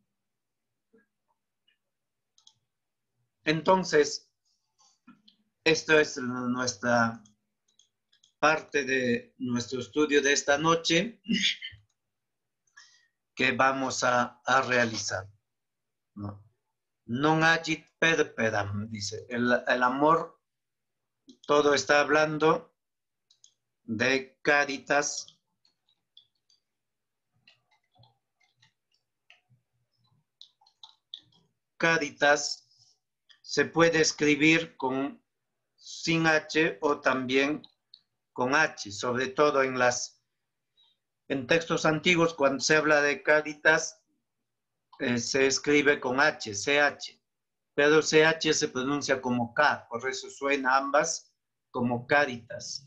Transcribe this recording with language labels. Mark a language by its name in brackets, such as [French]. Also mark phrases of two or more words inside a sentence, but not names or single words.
[Spanish] Entonces, esto es nuestra parte de nuestro estudio de esta noche que vamos a realizar. [Latin] Non agit perperam, [Spanish] dice. El amor, todo está hablando de caritas. Caritas se puede escribir sin H o también con H, sobre todo en textos antiguos cuando se habla de caritas se escribe con H, CH, pero CH se pronuncia como K, por eso suena ambas como caritas.